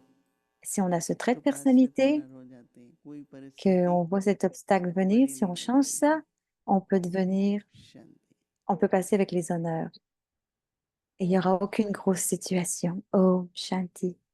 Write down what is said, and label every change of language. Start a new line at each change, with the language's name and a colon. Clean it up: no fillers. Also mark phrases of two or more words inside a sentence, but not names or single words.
French: Si on a ce trait
Hindi: तो
French: de
Hindi: पांच मिनट
French: personnalité,
Hindi: ऑनर हो जाते हैं। कोई परिस्थिति
French: qu'on voit cet obstacle venir,
Hindi: बड़ी
French: si on
Hindi: नहीं
French: change
Hindi: होती।
French: ça, on peut devenir,
Hindi: शांति।
French: on peut passer avec les honneurs. Et il n'y aura aucune grosse situation.
Hindi: Oh, Shanti.